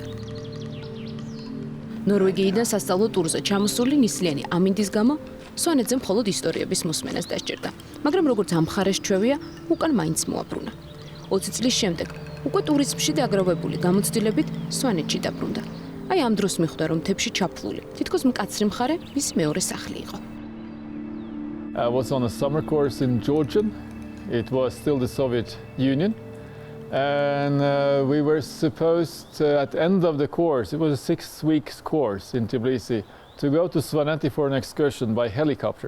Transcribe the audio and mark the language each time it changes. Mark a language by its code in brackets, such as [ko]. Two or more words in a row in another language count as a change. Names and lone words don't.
[ka] ნორვეგიიდან სასწავლო ტურზე ჩამოსული ნისლიანი ამინდის გამო სვანეთზე მხოლოდ ისტორიების მოსმენას დასჭირდა, მაგრამ როგორც ამ მხარეს ჩვევია, უკან მაინც მოაბრუნა. 20 წლის შემდეგ უკვე ტურიზმში დაგროვებული გამოცდილებით სვანეთში დაბრუნდა. აი ამ დროს მიხვდა, რომ მთებში ჩაფლული, თითქოს მკაცრი მხარე მისი მეორე სახლი იყო. [en] I was on a summer course in Georgian. It was still the Soviet Union. And we were supposed to, at the end of the course, it was a 6 weeks course in Tbilisi, to go to Svaneti for an excursion by helicopter.